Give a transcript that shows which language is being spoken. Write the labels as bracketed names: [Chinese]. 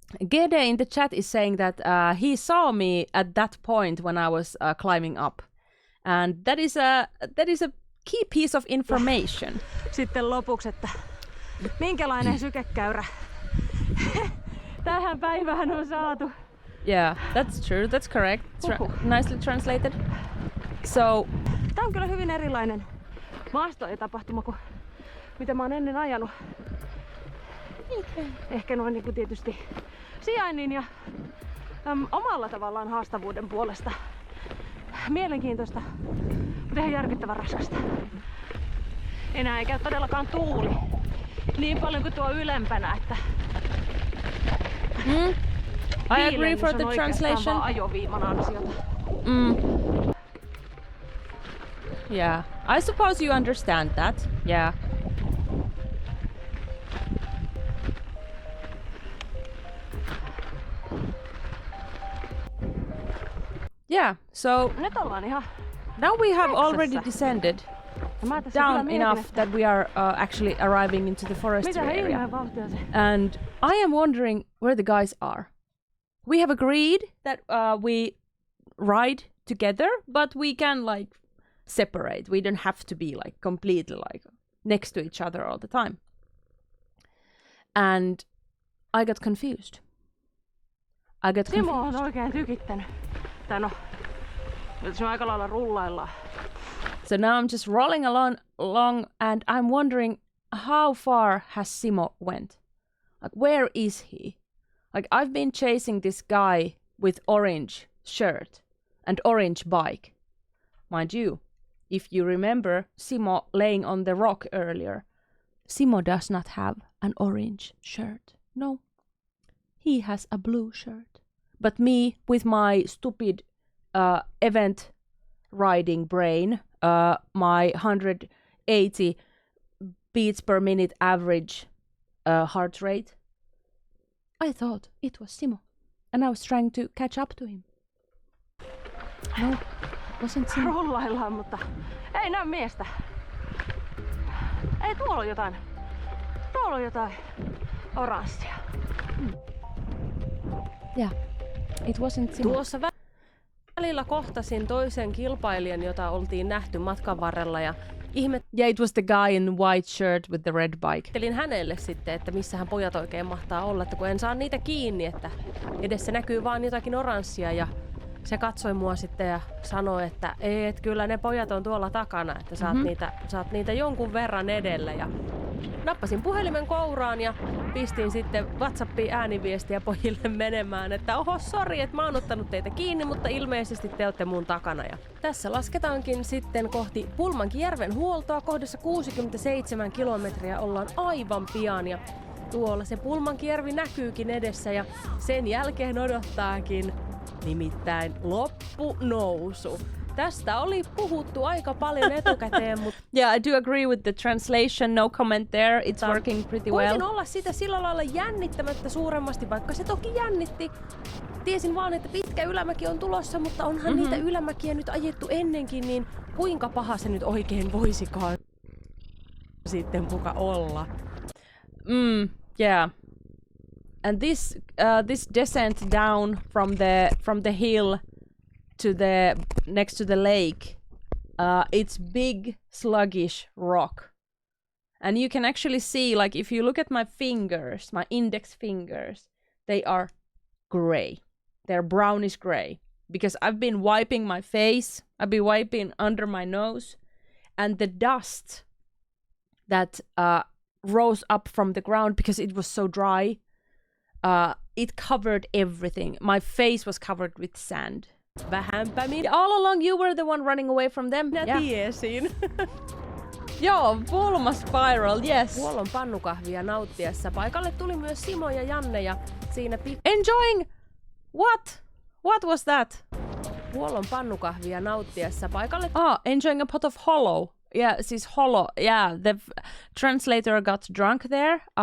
[English] Gede in the chat is saying that he saw me at that point when I was climbing up, and that is a key piece of information. [Finnish] Sitten lopuksi, että minkälainen sykekäyrä tähän päivään on saatu. [English] Yeah, that's true. That's correct. Nicely translated. So, [Finnish] Tää on kyllä hyvin erilainen maasto ja tapahtuma kuin mitä mä oon ennen ajanut. Ehkä noin niin kuin tietysti sijainnin ja omalla tavallaan haastavuuden puolesta. Mielenkiintoista, mutta ihan järkyttävän raskasta. Enää ei käy todellakaan tuuli niin paljon kuin tuo ylempänä, että [English] I agree for the translation. [Finnish] Vaan ajoviiman ansiota. [English] Yeah, I suppose you understand that. Yeah. Yeah, so [Finnish] Nyt ollaan ihan [English] now we have already descended [Finnish] mä tässä [English] down [Finnish] kyllä mietin, [English] enough [Finnish] että [English] that we are actually arriving into the forestry [Finnish] mitä [English] area. [Finnish] ihmeen vauhtia se. [English] And I am wondering where the guys are. We have agreed that we ride together, but we can like separate. We don't have to be like completely like next to each other all the time. And I got confused. Simo on oikein tykittänyt. Tai no, nyt se on aika lailla rullaillaan. So now I'm just rolling along and I'm wondering how far has Simo went? Like where is he? Like I've been chasing this guy with orange shirt and orange bike. Mind you, if you remember Simo laying on the rock earlier, Simo does not have an orange shirt. No, he has a blue shirt. But me, with my stupid event riding brain, my 180 beats per minute average heart rate, I thought it was Simo. And I was trying to catch up to him. No, it wasn't Simo. [Finnish] Rullaillaan, mutta ei näy miestä. Ei, tuolla on jotain. Tuolla on jotain oranssia. [English] Yeah, it wasn't Simo. [Finnish] Tuossa välillä kohtasin toisen kilpailijan, jota oltiin nähty matkan varrella ja [English] Yeah, it was the guy in the white shirt with the red bike. [Finnish] ihmettelin hänelle sitten, että missähän pojat oikein mahtaa olla, että kun en saa niitä kiinni, että edessä näkyy vaan jotakin oranssia ja se katsoi mua sitten ja sanoi, että ei, että kyllä ne pojat on tuolla takana, että saat niitä jonkun verran edellä. Ja nappasin puhelimen kouraan ja pistin sitten WhatsAppiin ääniviestiä pojille menemään, että oho, sori, että mä oon ottanut teitä kiinni, mutta ilmeisesti te olette mun takana. Ja tässä lasketaankin sitten kohti Pulmankijärven huoltoa. Kohdassa 67 kilometriä ollaan aivan pian ja tuolla se Pulmankijärvi näkyykin edessä ja sen jälkeen odottaakin nimittäin loppunousu. Tästä oli puhuttu aika paljon etukäteen, mutta [English] Yeah, I do agree with the translation. No comment there. It's working pretty well. [Finnish] voisin olla sitä sillä lailla jännittämättä suuremmasti, vaikka se toki jännitti. Tiesin vaan, että pitkä ylämäki on tulossa, mutta onhan niitä ylämäkiä nyt ajettu ennenkin, niin kuinka paha se nyt oikein voisikaan sitten muka olla. [English] Yeah. And this descent down from the hill to the next to the lake, it's big sluggish rock, and you can actually see, like, if you look at my fingers, my index fingers, they are gray. They're brownish gray because I've been wiping my face, I've been wiping under my nose, and the dust that rose up from the ground because it was so dry, it covered everything. My face was covered with sand. [Finnish] Vähänpä minä [English] All along you were the one running away from them. [Finnish] tiesin. [English] Joo, pulma spiral, yes. [Finnish] Huollon pannukahvia nauttiessa paikalle tuli myös Simo ja Janne ja siinä [English] Enjoying what? What was that? [Finnish] Huollon pannukahvia nauttiessa paikalle [English] Enjoying a pot of hollow. Yeah, siis hollow. Yeah, the translator got drunk there.